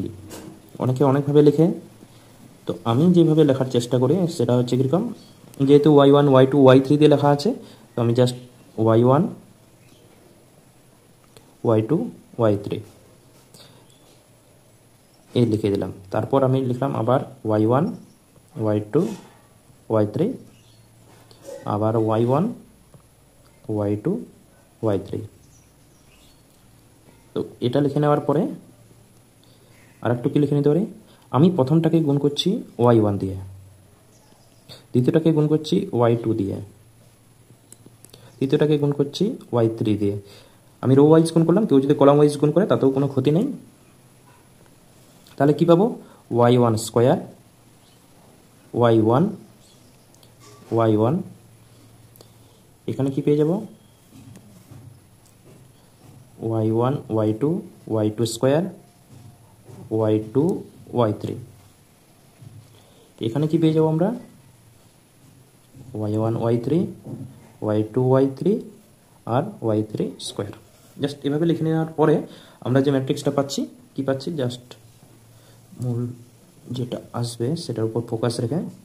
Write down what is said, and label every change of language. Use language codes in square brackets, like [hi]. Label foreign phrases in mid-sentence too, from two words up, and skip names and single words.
[bn] অনেকে অনেকভাবে লিখে, তো আমি যেভাবে লেখার চেষ্টা করি সেটা হচ্ছে কীরকম, যেহেতু y1 y2 y3 দিয়ে লেখা আছে, তো আমি জাস্ট y1 y2 y3 এই লিখে দিলাম। তারপর আমি লিখলাম আবার y1 y2 y3, আবার y1 y2 y3। তো এটা লিখে নেওয়ার পরে আর একটু কি লিখে নিতে পারি, আমি প্রথমটাকে গুণ করছি y1 দিয়ে, দ্বিতীয়টাকে গুণ করছি y2 দিয়ে, তৃতীয়টাকে গুণ করছি y3 দিয়ে। আমি [en] row wise [bn] গুণ করলাম, কেউ যদি [en] column wise [bn] গুণ করে তাতেও কোনো ক্ষতি নেই। তাহলে কি পাবো, y1 স্কোয়ার y1 y1, এখানে কি পেয়ে যাব y1 y2 y2 স্কোয়ার y2 y3, এখানে কি পেয়ে যাব আমরা y1 y3 y2 y3 আর y3 স্কোয়ার। জাস্ট এভাবে লিখে নেওয়ার পরে আমরা যে ম্যাট্রিক্সটা পাচ্ছি, কি পাচ্ছি, জাস্ট মূল যেটা আসবে সেটার উপর ফোকাস রেখে